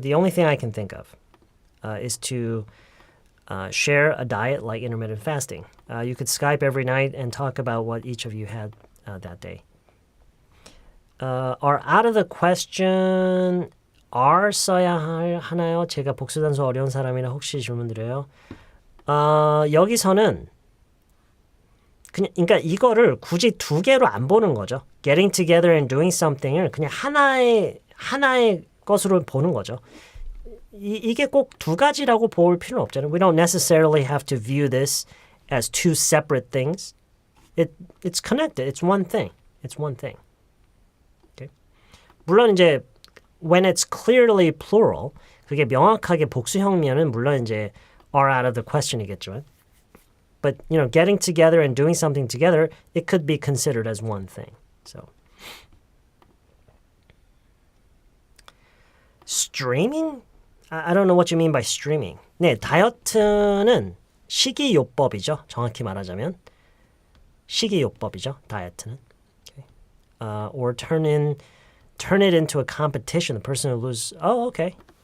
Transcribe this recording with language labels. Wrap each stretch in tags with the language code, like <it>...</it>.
<en>The only thing I can think of is to share a diet like intermittent fasting. You could Skype every night and talk about what each of you had that day. Are out of the question are</en> <ko>써야 하나요? 제가 복수단수 어려운 사람이라 혹시 질문 드려요. 여기서는 그러니까 이거를 굳이 두 개로 안 보는 거죠.</ko> <en>Getting together and doing something</en> <ko>을 그냥 하나의 것으로 보는 거죠. 이게 꼭 두 가지라고 볼 필요는 없잖아요.</ko> <en>We don't necessarily have to view this as two separate things. It's connected. It's one thing. It's one thing. Okay?</en> <ko>물론 이제</ko> <en>when it's clearly plural,</en> <ko>그게 명확하게 복수형이면은 물론 이제</ko> <en>are out of the question</en> <ko>이겠지만</ko> <en>But, getting together and doing something together, it could be considered as one thing. So, streaming? I don't know what you mean by streaming.</en> <ko>네, 다이어트는 식이요법이죠. 정확히 말하자면. 식이요법이죠. 다이어트는. Okay.</ko> <en>Or turn it into a competition. The person who loses. Oh, okay.</en>